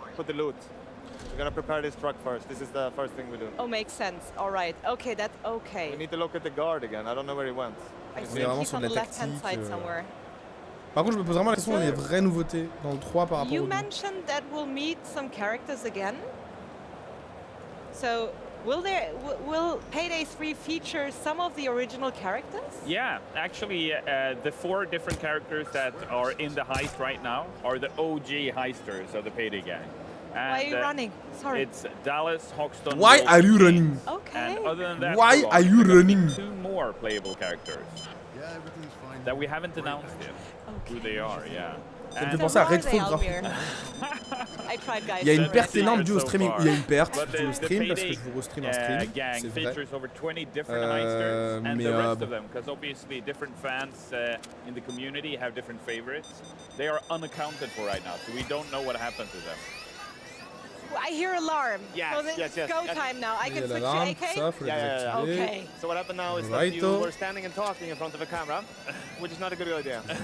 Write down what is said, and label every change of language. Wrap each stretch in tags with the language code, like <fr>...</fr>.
<en>We're gonna prepare this truck first. This is the first thing we do. Oh, makes sense. All right. Okay, that's okay. We need to look at the guard again. I don't know where he went. I think he's on the left-hand side somewhere.</en> <fr>Par contre, je me pose vraiment la question des vraies nouveautés dans le 3 par rapport au 2.</fr> <en>You mentioned that we'll meet some characters again. So, will Payday 3 feature some of the original characters? Yeah, actually, the 4 different characters that are in the heist right now are the OG heisters of the Payday gang. And, why are you running? Sorry. It's Dallas, Hoxton. Why are you running? Okay. And other than that, why are you running? 2 more playable characters that we haven't announced yet who they are. Yeah.</en> <fr>Ça me fait penser à Redfall graphiquement. Il y a une perte énorme due au streaming. Il y a une perte due au stream parce que je vous restream un stream, c'est vrai. Mais</fr> <en>because obviously different fans in the community have different favorites. They are unaccounted for right now, so we don't know what happened to them. I hear alarm. Yes, so yes. Go time now. I can switch to AK? Yeah. Okay. So what happened now is that you were standing and talking in front of a camera, which is not a good idea.</en>